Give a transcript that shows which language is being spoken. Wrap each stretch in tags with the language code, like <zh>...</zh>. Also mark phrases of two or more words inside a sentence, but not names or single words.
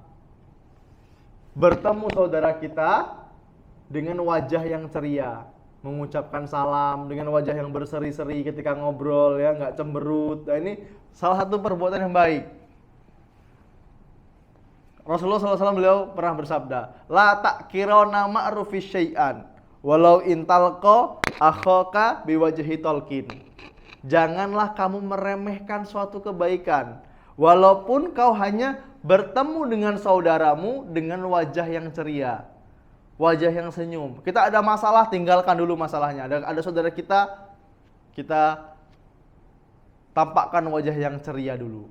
<id>Bertemu saudara kita dengan wajah yang ceria, mengucapkan salam dengan wajah yang berseri-seri ketika ngobrol, ya, nggak cemberut. Nah, ini salah satu perbuatan yang baik. Rasulullah SAW beliau pernah bersabda,</id> <ar>لا تحقرن معروف شيئا ولو أن تلقى أخاك بوجه طلق.</ar> <id>Janganlah kamu meremehkan suatu kebaikan walaupun kau hanya bertemu dengan saudaramu dengan wajah yang ceria, wajah yang senyum. Kita ada masalah, tinggalkan dulu masalahnya. Ada saudara kita tampakkan wajah yang ceria dulu.</id>